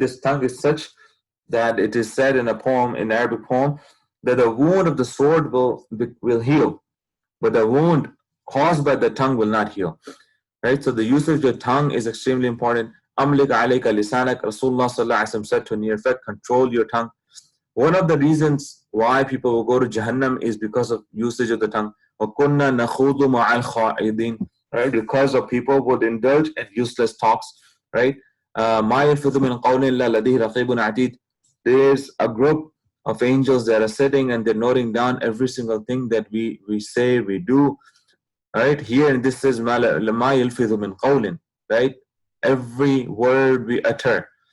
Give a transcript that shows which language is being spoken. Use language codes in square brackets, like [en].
[en] This tongue is such that it is said in a poem, in an Arabic poem, that the wound of the sword will heal, but the wound caused by the tongue will not heal, right? So the usage of the tongue is extremely important. [ar] Amlik alayka lisanak, [en] Rasulullah Sallallahu Alaihi Wasallam said to near effect, control your tongue. One of the reasons why people will go to Jahannam is because of usage of the tongue. [ar] وَكُنَّا نَخُوضُ مَعَ الْخَائِضِينَ, right? [en] Because of people would indulge in useless talks, right? [ar] مَا يَلْفِظُ مِنْ قَوْلٍ إِلَّا لَدَيْهِ رَقِيبٌ عَتِيدٌ. [en] There's a group of angels that are sitting and they're noting down every single thing that we say, we do, right? Here, and this says [ar] مَا يَلْفِظُ مِنْ قَوْلٍ, [en] right? Every word we utter.